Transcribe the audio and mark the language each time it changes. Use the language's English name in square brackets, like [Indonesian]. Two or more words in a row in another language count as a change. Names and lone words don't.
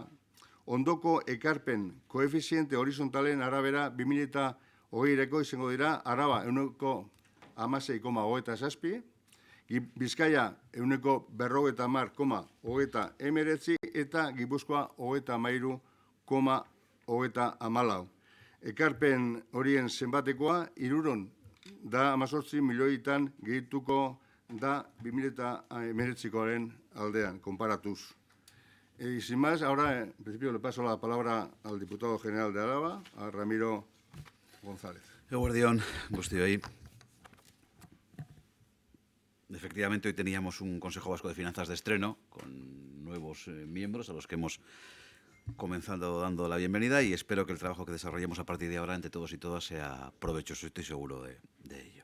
[Basque] Ondoko ekarpen koefiziente horizontalen arabera 2020-erako izango dira Araba ehuneko 16,27, Bizkaia ehuneko 50,39 eta Gipuzkoa 33,34. Ekarpen horien zenbatekoa 318 milioitan gehituko da 2019koaren aldean, konparatuz. [Spanish] Y sin más, ahora en principio le paso la palabra al diputado general de Álava, a Ramiro González. [Basque] Eguerdión, guztioi. [Spanish] Efectivamente, hoy teníamos un Consejo Vasco de Finanzas de estreno con nuevos miembros a los que hemos comenzado dando la bienvenida y espero que el trabajo que desarrollemos a partir de ahora entre todos y todas sea provechoso, estoy seguro de ello.